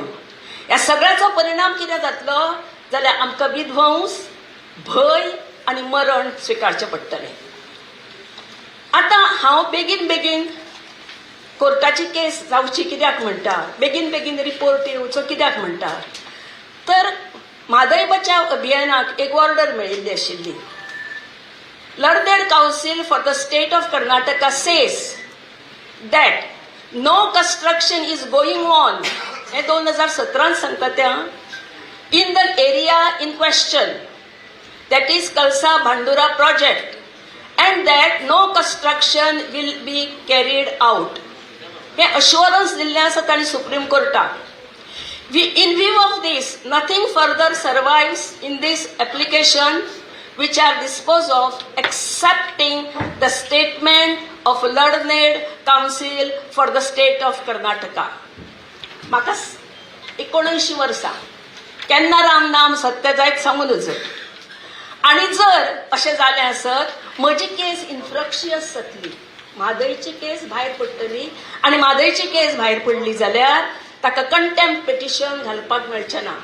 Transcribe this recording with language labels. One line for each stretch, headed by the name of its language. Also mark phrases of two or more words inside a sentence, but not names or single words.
Konkani: ह्या सगळ्याचो परिणाम कितें जातलो जाल्यार आमकां विध्वंस, भय आनी मरण स्विकारचें पडटलें. आतां हांव बेगीन कोर्टाची केस जावची कित्याक म्हणटा, बेगीन रिपोर्ट येवचो कित्याक म्हणटा तर म्हादय बचाव अभियानाक एक ऑर्डर मेळिल्ली आशिल्ली.
English: Learned Council for the State of Karnataka says that no construction is going on.
Konkani: हे 2017 सांगता त्या
English: in the area in question, that is Kalsa Bhandura project, and that no construction will be carried out.
Konkani: हे assurance दिल्लें आसा तांणी सुप्रीम कोर्टाक.
English: In view of this, nothing further survives in this application which are disposed of accepting the statement of Learned Council for the State of Karnataka.
Konkani: म्हाका 19 वर्सां केन्ना राम नाम सत्य जायत सांगूं नजो. आनी जर अशें जालें आसत म्हजी केस इन्फ्रक्शियस जातली, म्हादयची केस भायर पडटली आनी म्हादयची केस भायर पडली जाल्यार ताका कंटेम्प्ट पिटिशन घालपाक मेळचें ना.